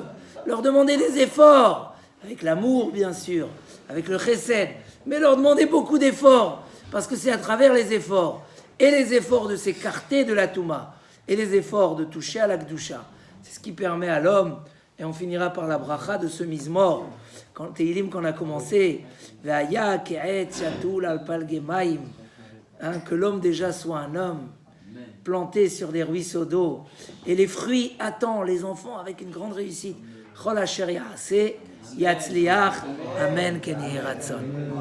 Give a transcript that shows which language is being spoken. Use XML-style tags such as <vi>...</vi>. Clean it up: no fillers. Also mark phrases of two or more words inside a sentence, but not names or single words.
<fr>leur demander des efforts, avec l'amour bien sûr, avec le chesed, mais leur demander beaucoup d'efforts, parce que c'est à travers les efforts, et les efforts de s'écarter de la Touma, et les efforts de toucher à la Kedusha, c'est ce qui permet à l'homme, et on finira par la bracha de ce mizmor, quand Teilim qu'on a commencé, que l'homme déjà soit un homme, planté sur des ruisseaux d'eau, et les fruits attendent les enfants avec une grande réussite.</fr> <he>כל אשר יעשה יצליח אמן כן יהי רצון.</he>